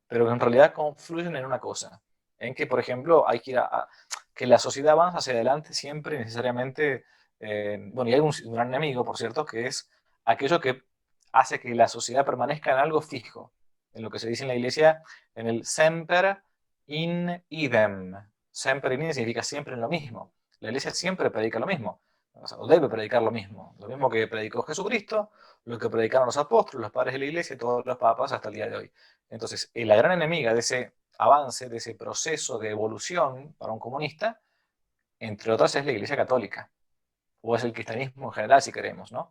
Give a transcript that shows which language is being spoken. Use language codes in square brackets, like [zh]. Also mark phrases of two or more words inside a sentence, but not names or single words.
[es] Pero que en realidad confluyen en una cosa, en que, por ejemplo, hay que ir que la sociedad avanza hacia adelante siempre necesariamente, bueno, y hay un gran enemigo, por cierto, que es aquello que hace que la sociedad permanezca en algo fijo, en lo que se dice en la iglesia, en el [la] semper in idem. Semper in idem [es] significa siempre en lo mismo. La iglesia siempre predica lo mismo, o debe predicar lo mismo que predicó Jesucristo, lo que predicaron los apóstoles, los padres de la iglesia y todos los papas hasta el día de hoy. Entonces, la gran enemiga de ese avance, de ese proceso de evolución para un comunista, entre otras, es la Iglesia Católica, o es el cristianismo en general, si queremos, ¿no?